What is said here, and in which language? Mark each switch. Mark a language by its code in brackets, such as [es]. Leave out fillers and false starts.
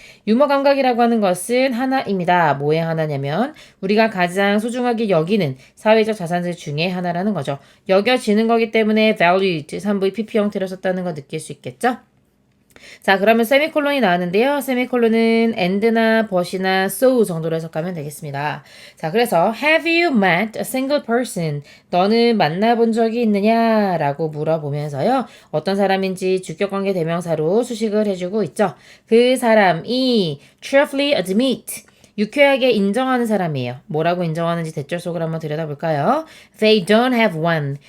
[ko] 유머 감각이라고 하는 것은 하나입니다. 뭐의 하나냐면 우리가 가장 소중하게 여기는 사회적 자산들 중에 하나라는 거죠. 여겨지는 거기 때문에 valued, 3부의 PP 형태로 썼다는 거 느낄 수 있겠죠? 자, 그러면 세미콜론이 나왔는데요. 세미콜론은 and나 but이나 so 정도로 해석하면 되겠습니다. 자, 그래서 [en] have you met a single person? [ko] 너는 만나본 적이 있느냐? 라고 물어보면서요. 어떤 사람인지 주격관계 대명사로 수식을 해주고 있죠. 그 사람이 [en] truthfully admit [ko] 유쾌하게 인정하는 사람이에요. 뭐라고 인정하는지 대절 속을 한번 들여다볼까요? [en] They don't have one.